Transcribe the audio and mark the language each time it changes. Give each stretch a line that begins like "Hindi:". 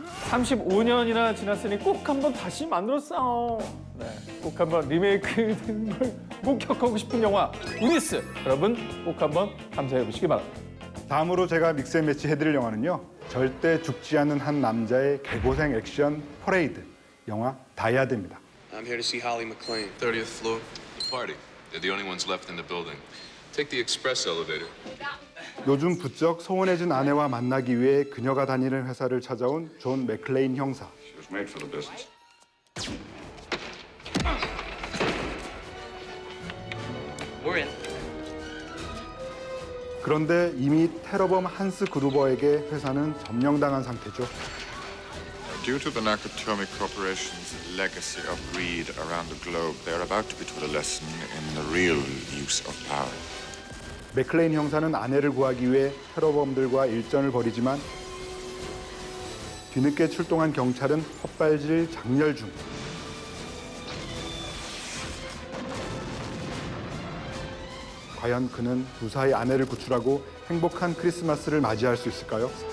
Korean: 35년이나 지났으니 꼭 한번 다시 만들었어. 네, 꼭 한번 리메이크된 걸 목격하고 싶은 영화 구니스. 여러분 꼭 한번 감상해 보시기 바랍니다. 다음으로 제가 믹스앤매치 해드릴 영화는요. 절대 죽지 않는 한 남자의 개고생 액션 퍼레이드. 영화 다이아드입니다.
English: I'm here to see Holly McClane. 30th floor. The party. They're the only ones left in the building. Take the express elevator.
Korean: 요즘 부쩍 소원해진 아내와 만나기 위해 그녀가 다니는 회사를 찾아온 존 맥클레인 형사.
English: She was made for the business. We're in.
Korean: 그런데 이미 테러범 한스 그루버에게 회사는 점령당한 상태죠.
English: Due to the Nakatomi Corporation's legacy of greed around the globe, they are about to be taught a lesson in the real use of power.
Korean: 맥클레인 형사는 아내를 구하기 위해 테러범들과 일전을 벌이지만 뒤늦게 출동한 경찰은 헛발질 장렬 중. 과연 그는 무사히 아내를 구출하고 행복한 크리스마스를 맞이할 수 있을까요?